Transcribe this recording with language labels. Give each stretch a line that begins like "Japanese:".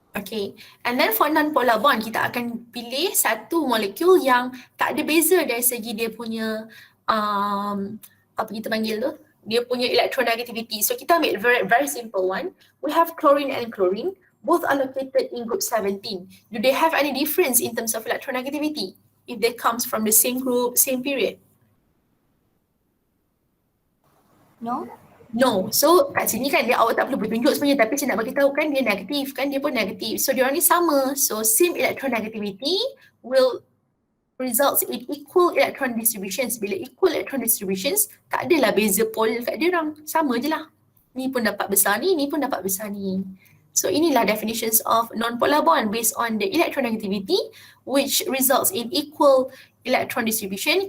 English: Okay, and then for non-polar bond,
Malay: kita akan pilih satu molekul yang tak ada beza dari segi dia punya apa kita panggil tu? Dia punya electronegativity.
English: So
Malay: kita ambil
English: very simple one. We have chlorine and chlorine. Both are located in group 17. Do they have any difference in terms of electronegativity if they comes from the same group, same period? No?
Malay: No. So kat sini kan dia awak tak perlu bertunjuk sebenarnya, tapi saya nak bagi tahu kan dia negatif, kan dia pun negatif. So dia orang ni sama.
English: So same electronegativity will results in equal electron distributions.
Malay: Bila
English: equal electron distributions,
Malay: tak adalah beza pole kat dia orang. Sama je lah. Ni pun dapat besar ni pun dapat besar ni.
English: So inilah definitions of non-polar bond based on the electronegativity which results in equal electron distribution.